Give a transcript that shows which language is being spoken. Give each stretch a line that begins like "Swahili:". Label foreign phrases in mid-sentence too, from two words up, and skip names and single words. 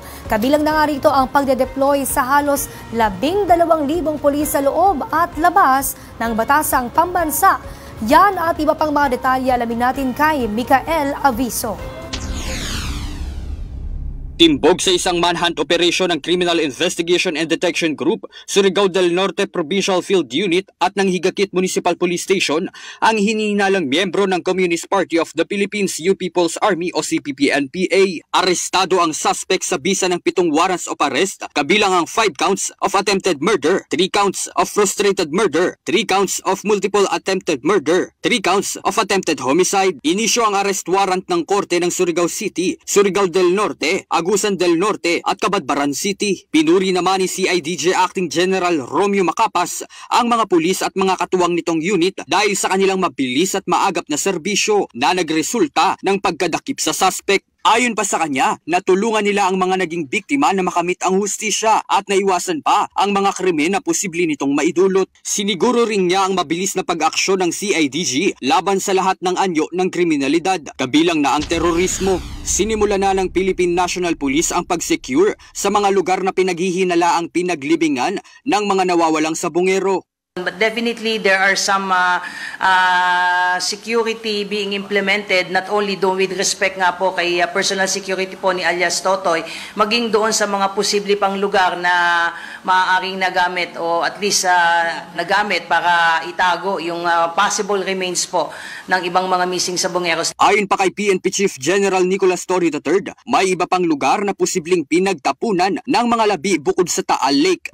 Filipino: Kabilang na nga rito ang pagde-deploy sa halos 12,000 pulis sa loob at labas ng batasang pambansa. Yan at iba pang mga detalye alamin natin kay Micael Aviso. Timbog sa isang manhunt operation ng Criminal Investigation and Detection Group, Surigao del Norte Provincial Field Unit at ng Higakit Municipal Police Station ang hinihinalang miyembro ng Communist Party of the Philippines U People's Army o CPP-NPA. Arestado ang suspect sa bisa ng 7
English: warrants of arrest,
Filipino: kabilang ang 5
English: counts of attempted murder,
Filipino: 3
English: counts of frustrated murder,
Filipino: 3
English: counts of multiple attempted murder,
Filipino: 3
English: counts of attempted homicide.
Filipino: Inisyo ang arrest warrant ng Korte ng Surigao City, Surigao del Norte, Agusan del Norte at Cabadbaran City. Pinuri naman ni CIDG Acting General Romeo Macapas ang mga pulis at mga katuwang nitong unit dahil sa kanilang mabilis at maagap na serbisyo na nagresulta ng pagkadakip sa suspect. Ayon pa sa kanya, natulungan nila ang mga naging biktima na makamit ang hustisya at naiwasan pa ang mga krimen na posible nitong maidulot. Siniguro rin niya ang mabilis na pag-aksyon ng CIDG laban sa lahat ng anyo ng kriminalidad, kabilang na ang terorismo. Sinimula na ng Philippine National Police ang pag-secure sa mga lugar na pinaghihinalaang pinaglibingan ng mga nawawalang sabungero.
English: But definitely there are some security being implemented, not only
Filipino: doon
English: with respect
Filipino: nga po kay
English: personal security
Filipino: po ni alias Totoy, maging doon sa mga posible pang lugar na maaaring nagamit o at least nagamit para itago yung
English: possible remains
Filipino: po ng ibang mga
English: missing sabongeros.
Filipino: Ayon pa kay PNP Chief General Nicolas Torre III, may iba pang lugar na posibleng pinagtapunan ng mga labi bukod sa Taal Lake.